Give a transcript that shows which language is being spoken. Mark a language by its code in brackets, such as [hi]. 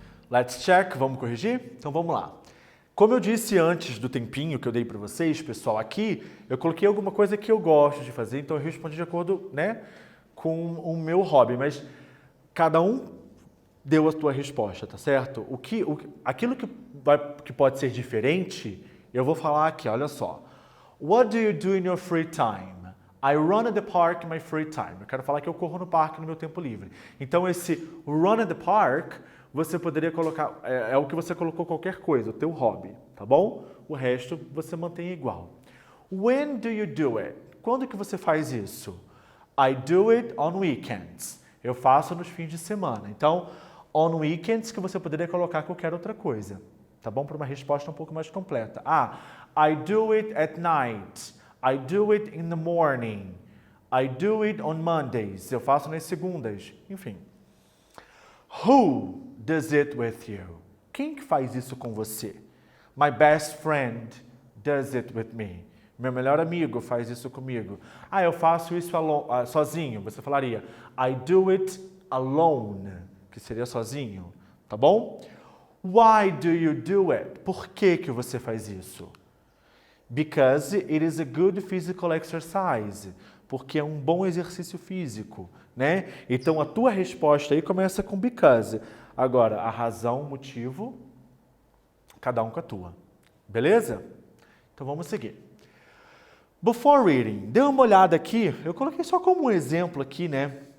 [en] Let's check, [pt] vamos corrigir? Então vamos lá. Como eu disse antes do tempinho que eu dei para vocês, pessoal, aqui eu coloquei alguma coisa que eu gosto de fazer, então eu respondi de acordo, né, com o meu hobby, mas cada um deu a sua resposta, tá certo? Aquilo que pode ser diferente, eu vou falar aqui, olha só. [en] What do you do in your free time? I run at the park in my free time. [pt] Eu quero falar que eu corro no parque no meu tempo livre. Então esse [en] run at the park, [pt] você poderia colocar, é o que você colocou qualquer coisa, o teu hobby, tá bom? O resto você mantém igual. [en] When do you do it? [pt] Quando que você faz isso? [en] I do it on weekends. [pt] Eu faço nos fins de semana. Então, [en] on weekends [pt] que você poderia colocar qualquer outra coisa, tá bom? Para uma resposta um pouco mais completa. [en] I do it at night. I do it in the morning. I do it on Mondays. [pt] Eu faço nas segundas. Enfim. [en] Who does it with you? [pt] Quem que faz isso com você? [en] My best friend does it with me. [pt] Meu melhor amigo faz isso comigo. Eu faço isso sozinho. Você falaria, [en] I do it alone, [pt] que seria sozinho, tá bom? [en] Why do you do it? [pt] Por que que você faz isso? [en] Because it is a good physical exercise. [pt] Porque é um bom exercício físico, né? Então a tua resposta aí começa com because. Agora, a razão, o motivo, cada um com a tua. Beleza? Então vamos seguir. [en] Before reading, [pt] dê uma olhada aqui, eu coloquei só como um exemplo aqui, né?